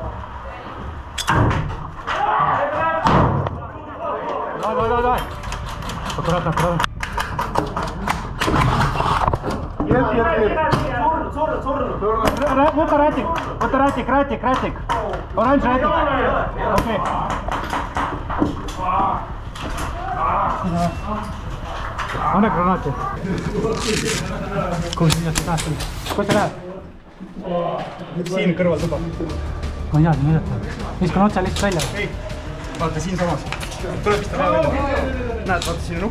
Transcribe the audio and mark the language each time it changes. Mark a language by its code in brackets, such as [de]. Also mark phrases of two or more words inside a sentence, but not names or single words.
[ru] Давай. Аккуратно. Нет. Вот ратик. Оранж ратик. Окей. [et] Anna granaati. Kus sinna seda tahad? Kus sa lähed? Siin kõrval tuba. Ma ei tea, mida. Viskan otsa lihtsalt välja. Ei, vaata siin samas. Tuleb vist ära välja. Näed, vaata siin on uks.